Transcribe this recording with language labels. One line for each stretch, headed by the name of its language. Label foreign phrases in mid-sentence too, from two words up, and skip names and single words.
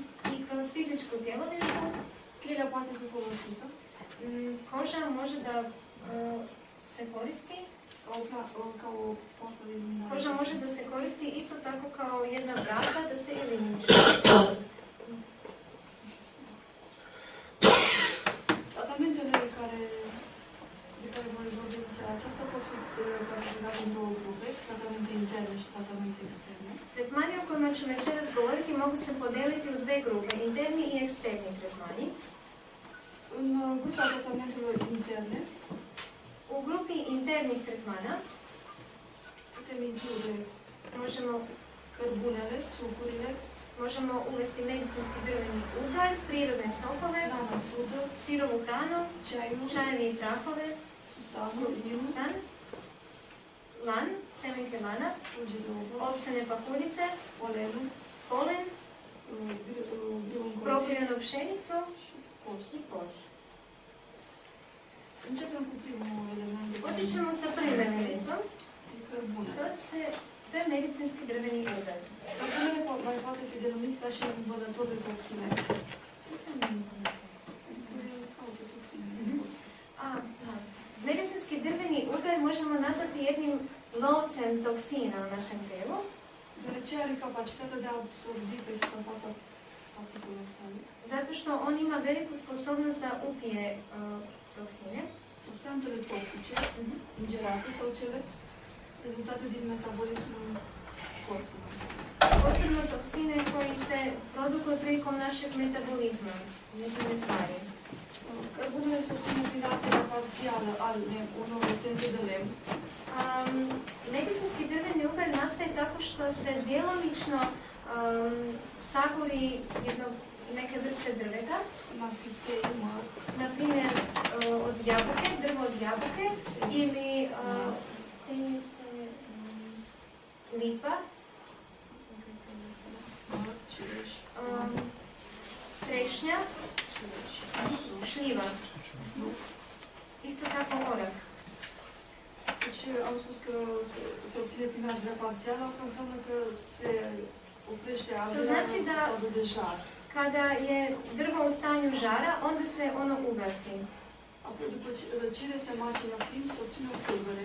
Bosnian: i kroz fizičku tjelovježbu
Romanian: pielea poate fi folosită
Bosnian: koža može da se koristi.
Romanian: ca o poartă de eliminare.
Bosnian: Koža može da se koristi isto tako kao jedna vrata da se eliminiše.
Romanian: Tratamentele de care voi vorbi în seara aceasta pot fi clasificate în două grupe, tratamente interne și tratamente externe.
Bosnian: Tretmani o kojima ću večeras govoriti mogu se podeliti u dve grupe, interni i eksterni tretmani.
Romanian: În grupa tratamentelor interne
Bosnian: U grupi internih tretmana
Romanian: putem include
Bosnian: možemo
Romanian: sucurile,
Bosnian: možemo uvesti medicinski drveni ugalj, prirodne sokove, nanofudă, sirovu hranu,
Romanian: ceaiul,
Bosnian: čajeve i prahove,
Romanian: susanul, inul,
Bosnian: san, lan, semenke lana,
Romanian: fulgi de ovăz,
Bosnian: ovsene pahuljice,
Romanian: polenul,
Bosnian: polen,
Romanian: grâu încălzit
Bosnian: propijenu pšenicu
Romanian: și post.
Bosnian: i post.
Romanian: Începem cu primul element de
Bosnian: Počet ćemo sa prvim elementom,
Romanian: cărbune.
Bosnian: to je medicinski drveni ugalj.
Romanian: Cărbunele mai poate fi denumit ca și învădător de toxine. Ce se numește? Adică caută toxine. Da.
Bosnian: možemo nazvati jednim lovcem toksina u našem tijelu.
Romanian: Deoarece are capacitatea de a absorbi pe suprafața particulelor sale
Bosnian: Zato što on ima veliku sposobnost da upije toksine.
Romanian: substanțele toxice ingerate sau cele rezultate din metabolismul corpului.
Bosnian: Posebno toksine koji se produkuju prilikom našeg metabolizma, nezdrave tvari.
Romanian: Cărbunele se obține prin arderea parțială a unor esențe de lemn,
Bosnian: Medicinski drveni ugalj nastaje tako što se djelomično sagori neke vrste drveta,
Romanian: cum ar fi tei, măr,
Bosnian: na primjer od jabuke, drvo od jabuke ili lipa,
Romanian: măr, cireș,
Bosnian: trešnja,
Romanian: cireș,
Bosnian: šljiva, isto tako orak.
Romanian: Deci am spus că se obține prin arderea parțială, asta înseamnă că se oprește arderea
Bosnian: znači
Romanian: în da- stadiul de jar.
Bosnian: Kada je drvo u stanju žara, onda se ono ugasi.
Romanian: Apoi, după răcire, se macină fin, se obține o pulbere.